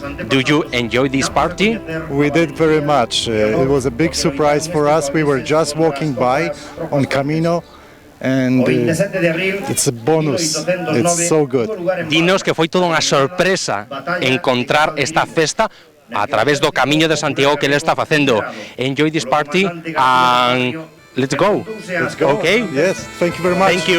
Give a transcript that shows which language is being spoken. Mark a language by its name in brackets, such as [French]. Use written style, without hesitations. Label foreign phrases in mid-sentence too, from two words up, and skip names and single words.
[English] Do you enjoy this party? We did very much. It was a big surprise for us. We were just walking by on Camino and it's a bonus. It's so good. [Galician] Dinos que foi toda unha sorpresa encontrar esta festa a través do Camiño de Santiago que ele está facendo. [English] Enjoy this party and let's go. Let's go. Okay? Yes, thank you very much. Thank you.